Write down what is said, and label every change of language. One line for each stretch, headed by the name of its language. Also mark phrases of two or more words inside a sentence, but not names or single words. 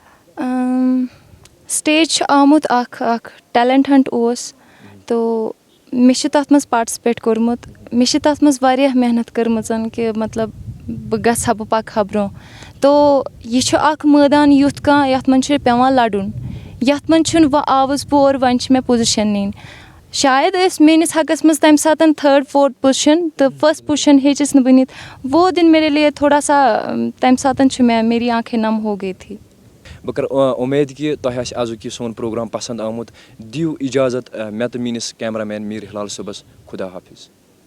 Kashmiri: سٹیج چھُ آمُت اَکھ
English: talent hunt
Kashmiri: اوس تو مےٚ چھِ تَتھ منٛز پاٹسِپیٹ کوٚرمُت مےٚ چھِ تَتھ منٛز واریاہ محنت کٔرمٕژ کہِ مطلب بہٕ گژھٕ ہا بہٕ پَکہٕ ہا برونٛہہ تو یہِ چھُ اَکھ مٲدان یُتھ کانٛہہ یَتھ منٛز چھُ پیٚوان لَڑُن یَتھ منٛز چھُنہٕ وۄنۍ آوُس بہٕ اور وۄنۍ چھِ مےٚ پُزِشَن نِنۍ شاید ٲسۍ میٛٲنِس حقَس منٛز تَمہِ ساتہٕ 3rd 4th پُزِشَن تہٕ
English: first position
Kashmiri: ہیٚچِس نہٕ بہٕ نِتھ
Urdu: وہ دِن میرے لیے تھوڑا سا
Kashmiri: تَمہِ ساتہٕ چھُ مےٚ
Urdu: میری آنکھے نم ہو گئی تھی
Kashmiri: بہٕ کَرٕ اُمید کہِ تۄہہِ آسہِ آزُک یہِ سون پرٛوگرام پَسنٛد آمُت دِیِو اِجازت مےٚ تہٕ میٛٲنِس
English: camera man
Kashmiri: میٖر ہِلال صٲبَس خُدا حافِظ